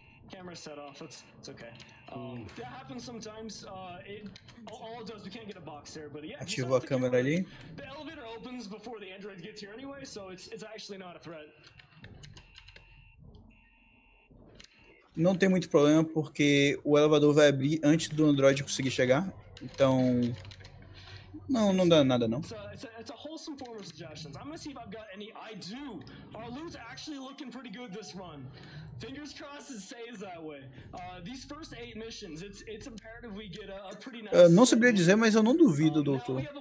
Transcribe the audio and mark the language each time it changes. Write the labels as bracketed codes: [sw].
[en] camera set off. It's okay. That happens sometimes. All it does, we can't get a box there, but yeah. [pt] Ativou a câmera ali. [en] The elevator opens before the android gets here anyway, so it's actually not a threat. [pt] Não tem muito problema porque o elevador vai abrir antes do android conseguir chegar. Então Não, não dá nada não. [en] It's a wholesome form of suggestions. I'm gonna see if I've got any. I do. Our loot's actually looking pretty good this run. Fingers crossed it stays that way. These first 8 missions, it's imperative we get a pretty nice. [pt] Eu não saberia dizer, mas eu não duvido, doutor.